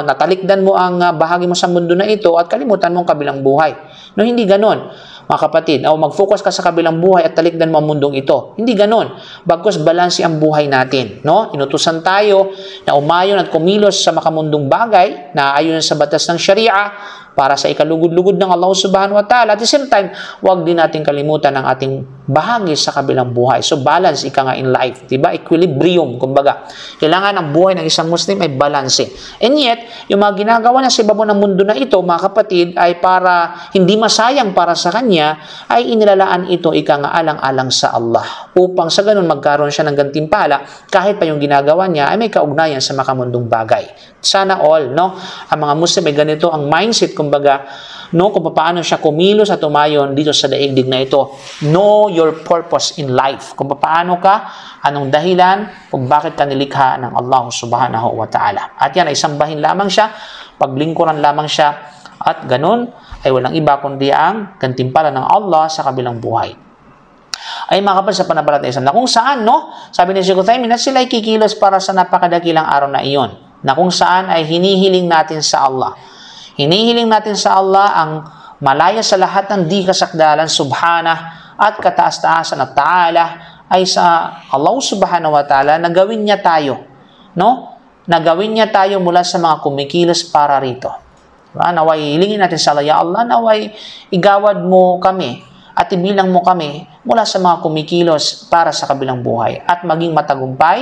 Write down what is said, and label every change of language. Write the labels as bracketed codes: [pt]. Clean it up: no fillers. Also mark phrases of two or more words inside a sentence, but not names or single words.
[tl] Natalikdan mo ang bahagi mo sa mundo na ito at kalimutan mo ang kabilang buhay. Hindi ganon, mga kapatid. Mag-focus ka sa kabilang buhay at talikdan mo ang mundong ito. Hindi ganon. Bagkus balanse ang buhay natin. Inutusan tayo na umayon at kumilos sa makamundong bagay na ayon sa batas ng Sharia para sa ikalugod-lugod ng Allah [ar] سبحانه و تعالى. [en] At the same time, [tl] huwag din natin kalimutan ang ating bahagi sa kabilang buhay. [en] So, balance in life. Diba? Equilibrium, kumbaga. [tl] Kailangan ang buhay ng isang Muslim ay balance. [en] And yet, [tl] yung mga ginagawa niya sa ibabaw ng mundo na ito, mga kapatid, ay para hindi masayang para sa kanya, ay inilalaan ito alang-alang sa Allah. Upang sa ganun magkaroon siya ng gantimpala, kahit pa yung ginagawa niya ay may kaugnayan sa makamundong bagay. Sana all, ang mga Muslim ay ganito ang mindset, kumbaga, kung paano siya kumilos at umayon dito sa daigdig na ito. [en] Know your purpose in life. [tl] Kung paano ka, anong dahilan, kung bakit ka nilikha ng Allah [ar] سبحانه و تعالى. [tl] At yan ay sambahin lamang siya, paglingkuran lamang siya, at ganun ay walang iba kundi ang gantimpala ng Allah sa kabilang buhay. Ay mga kapatid, sa panampalatayang Islam, na kung saan, sabi ni Sheikh Uthaymin, na sila ay kikilos para sa napakadakilang araw na iyon, na kung saan ay hinihiling natin sa Allah. Hinihiling natin sa Allah ang malaya sa lahat ng di kasakdalan, subhanah, at kataas-taasan at ta'ala, ay sa Allah [ar] سبحانه و تعالى [tl] na gawin niya tayo, na gawin niya tayo mula sa mga kumikilos para rito. Naway hilingin natin sa Allah, ya Allah, naway igawad mo kami at ibilang mo kami mula sa mga kumikilos para sa kabilang buhay at maging matagumpay.